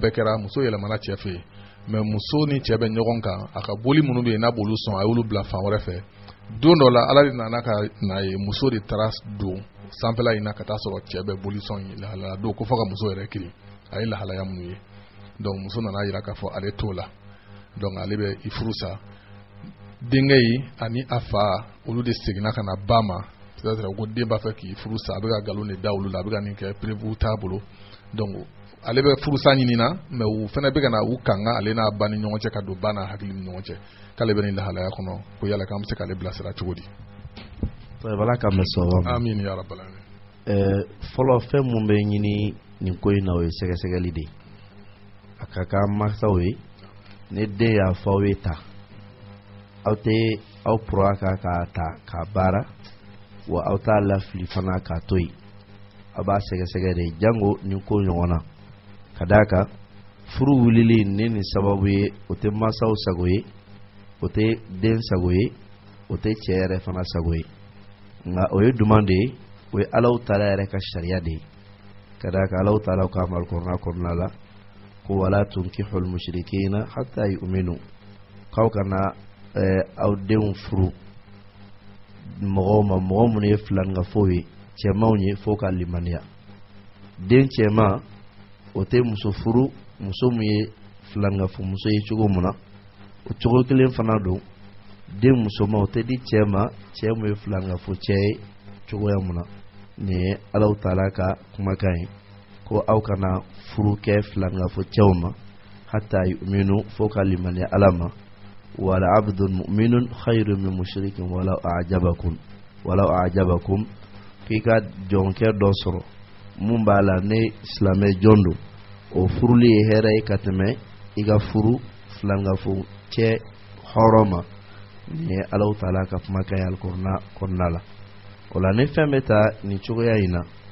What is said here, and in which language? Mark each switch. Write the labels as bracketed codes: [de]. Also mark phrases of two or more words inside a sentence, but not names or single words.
[bm] bɛɛ kɛra muso yɛlɛmana cɛ fɛ yen mais muso ni cɛ bɛ ɲɔgɔn kan a ka boli minnu bɛ yen n'a b'olu sɔn a y'olu bila fan wɛrɛ fɛ don dɔ la ala de nana ka n'a ye muso de taara don sanfɛla in na ka taa sɔrɔ cɛ bɛ boli sɔn ye lahalaya don ko fɔ ka muso yɛrɛ kirin a ye lahalaya minnu ye donc muso nana yira k'a fɔ ale t'o la donc ale bɛ i furu sa denkɛ yi ani a fa olu de seginna ka na ba ma c'est-à-dire ko den b'a fɛ k'i furu sa a bɛ ka nkalon de da olu la a bɛ ka nin kɛ prévu t'a bolo donc ale bɛ furusa ɲini na mais u fana bɛ ka na u kanga ale n'a ba ni ɲɔgɔn cɛ ka don ba n'a hakili ni ɲɔgɔn cɛ k'ale bɛ nin lahalaya kɔnɔ ko yala k'an bɛ se k'ale bilasira cogo di. Bala ka mɛn sɔrɔ. [ar] آمين يا رب العالمين. [bm] Fɔlɔ fɛn mun bɛ ɲini nin ko in na o ye sɛgɛsɛgɛli de a ka kan mansaw ye ne den y'a fɔ aw ye ta aw tɛ aw pura kan k'a ta k'a baara wa aw t'a lafili fana k'a to yen aw b'a sɛgɛsɛgɛ de jango nin ko ɲɔgɔn na ka d'a kan furu wulili ni nin sababu ye o tɛ mansaw sago ye o tɛ den sago ye o tɛ cɛ yɛrɛ fana sago ye nka o ye duman de ye o ye Alahu Taala yɛrɛ ka sariya de ye ka d'a kan Alahu Taala ka Alikuranɛ kɔnɔna la ko [ar] ولا تنكحوا المشركين حتى يؤمنوا [bm] k'aw kana aw denw furu mɔgɔw ma mɔgɔ minnu ye filaningafɔw ye cɛmanw ye fo ka limaniya den cɛman o tɛ muso furu muso min ye filaningafɔ muso ye cogo min na o cogo kelen fana don den musoman o tɛ di cɛ ma cɛ min ye filaningafɔ cɛ ye cogoya min na nin ye Alahu Taala ka kumakan ye ko aw kana furu kɛ filaningafɔ cɛw ma [ar] حتى يؤمنوا [bm] fo ka limaniya Ala ma [ar] ولعبد مؤمن خير من مشرك ولو [bm] a'jabakum k'i ka jɔnkɛ dɔ sɔrɔ mun b'a la ne silamɛ jɔn don o furuli ye hɛrɛ ye ka tɛmɛ i ka furu filaningafɔ cɛ hɔrɔn ma nin ye Alahu Taala ka kumakan ye Alikuranɛ kɔnɔna la o la ni fɛn bɛ ta nin cogoya in na